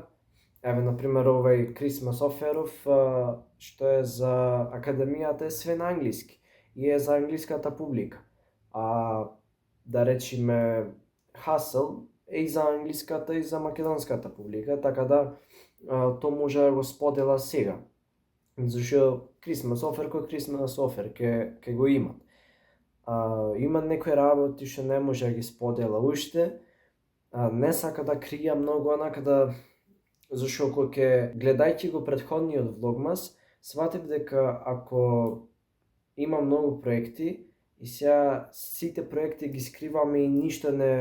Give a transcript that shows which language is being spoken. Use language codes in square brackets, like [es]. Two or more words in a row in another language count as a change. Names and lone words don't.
[mk] Еве, например, овај [en] Christmas offer- [mk] ов, што е за академијата, е све на англиски и е за англиската публика. Да речеме Hustle е и за англиската и за македонската публика, така да тоа може да го сподела сега. Зашто [en] Christmas offer [mk] кој [en] Christmas offer [mk] ке го имат. Има некои работи што не може да ги сподела уште. Не сака да крија многу онака да, зашто кога ќе гледајќи го претходниот влогмас, сватив дека ако има многу проекти и сега сите проекти ги скриваме и ништо